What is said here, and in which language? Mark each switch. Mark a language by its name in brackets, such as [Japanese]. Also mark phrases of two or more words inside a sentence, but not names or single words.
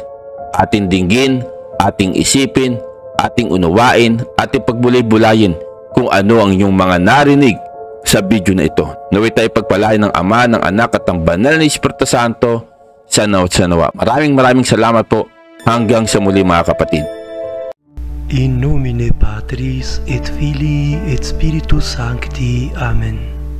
[Filipino] Ating dinggin, ating isipin, ating unawain, ating pagbulay-bulayin kung ano ang inyong mga narinig sa video na ito. Naway tayo pagpalain ng Ama, ng Anak at ng Banal na Espiritu Santo sa nawa. Maraming salamat po. Hanggang sa muli mga kapatid. [Latin] In nomine Patris et Filii et Spiritus Sancti. Amen.